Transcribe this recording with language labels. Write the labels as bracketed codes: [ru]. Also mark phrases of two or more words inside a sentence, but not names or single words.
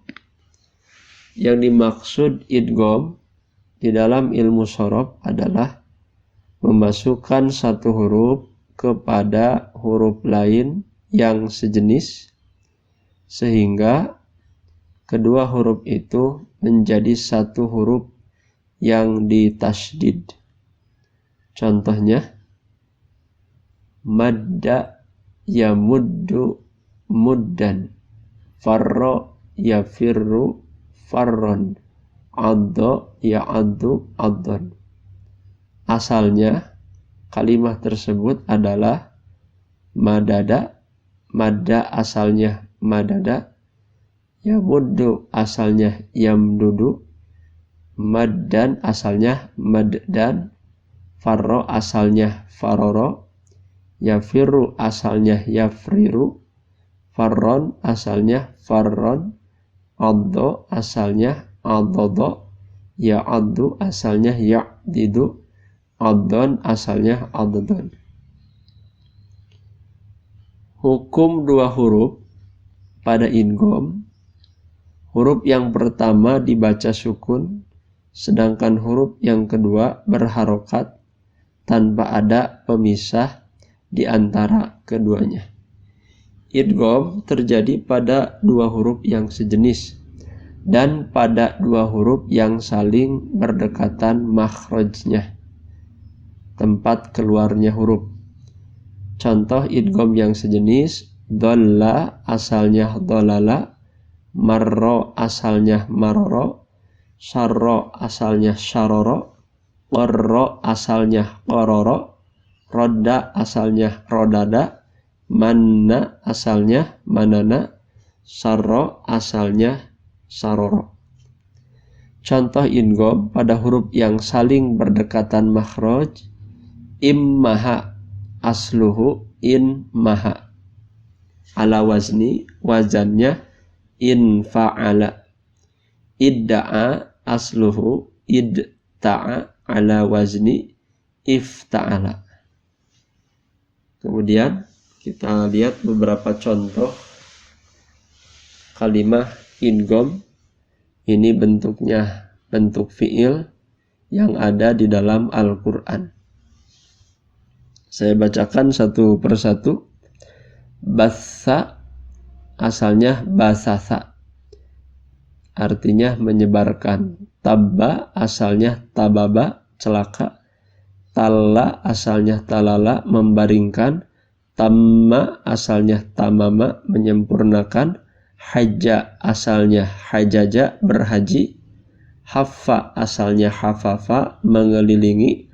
[id] Yang dimaksud idgham di dalam ilmu shorof adalah memasukkan satu huruf kepada huruf lain yang sejenis sehingga kedua huruf itu menjadi satu huruf yang ditasydid. Contohnya [ar] مدّ يمدّ مدًّا فرّ يفرّ فرًّا عدّ يعدّ عدًّا. [id] Asalnya kalimat tersebut adalah madada, madda asalnya madada, yamuddu asalnya yamdudu, maddan asalnya maddan, farro asalnya faroro, yafirru asalnya yafriru, farron asalnya farron, addo asalnya addodo, ya'addu asalnya ya'didu, addon asalnya addon. Hukum dua huruf pada idgham. Huruf yang pertama dibaca sukun, sedangkan huruf yang kedua berharokat tanpa ada pemisah di antara keduanya. Idgham terjadi pada dua huruf yang sejenis dan pada dua huruf yang saling berdekatan makhrajnya, tempat keluarnya huruf. Contoh idgham yang sejenis, dhalla asalnya dhalala, marro asalnya maroro, syarro asalnya syaroro, qarro asalnya qaroro, rodda asalnya rodada, manna asalnya manana, sarro asalnya saroro. Contoh idgham pada huruf yang saling berdekatan makhraj, [ar] امّحى أصله انمحى, على وزن [id] wazannya infa'ala, [ar] ادّعى أصله ادتعى, على وزن افتعل. [id] Kemudian kita lihat beberapa contoh kalimat idgham. Ini bentuknya bentuk fi'il yang ada di dalam Al-Quran. Saya bacakan satu persatu. Bassa asalnya basasa, artinya menyebarkan. Tabba asalnya tababa, celaka. Talla asalnya talala, membaringkan. Tamma asalnya tamama, menyempurnakan. Hajja asalnya hajaja, berhaji. Haffa asalnya hafafa, mengelilingi.